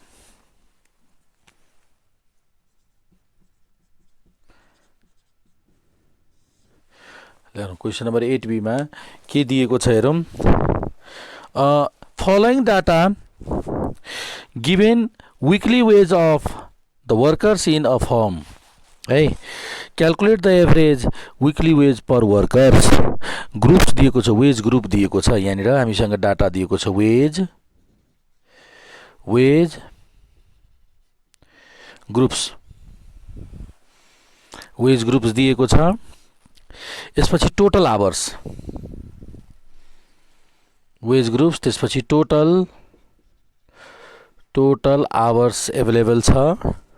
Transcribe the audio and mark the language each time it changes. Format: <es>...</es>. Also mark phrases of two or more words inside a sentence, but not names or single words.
<en>question number</en> <ne>8B में के दिएको छ हेरौं।</ne> <en>following data given weekly wage of the workers in a firm है, calculate the average weekly wage per workers।</en> <ne>ग्रुप्स दिएको छ,</ne> <en>wage group</en> <ne>दिएको छ, यहाँनिर हामीसँग डाटा दिएको छ</ne> <en>wage groups, wage groups</en> <ne>दिएको छ। यसपछि</ne> <en>total hours, wage groups,</en> <ne>त्यसपछि</ne> <en>total hours available</en> <ne>छ।</ne>